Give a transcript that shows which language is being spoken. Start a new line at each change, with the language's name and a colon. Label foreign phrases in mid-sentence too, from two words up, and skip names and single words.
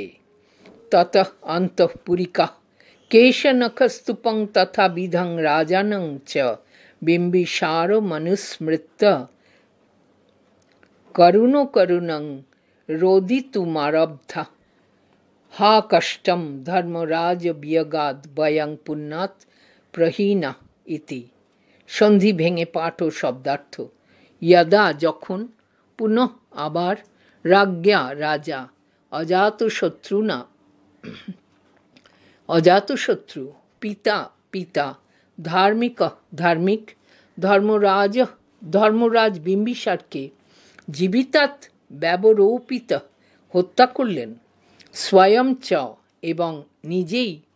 Sanskrit: ततः अन्तःपुरिकः केशनखस्तूपं तथाविधं राजानं च बिम्बिसारो मनुस्मृत्य करुणं रोदितुमारब्धः। हा कष्टं धर्मराज वियगाद वयं पुन्नात् प्रहीना इति।
Bangla: সন্ধি ভেঙে পাঠ ও শব্দার্থ। यदा যখন, পুনঃ আবার, রাজ্ঞা রাজা, অজাতশত্রুনা অজাতশত্রু, পিতা পিতা, ধার্মিক ধার্মিক, ধর্মরাজ ধর্মরাজ বিম্বিসারকে
Sanskrit: জীবিতাৎ ব্যবরোপিত
Bangla: হত্যা করলেন,
Sanskrit: স্বয়ং চ
Bangla: এবং নিজেই,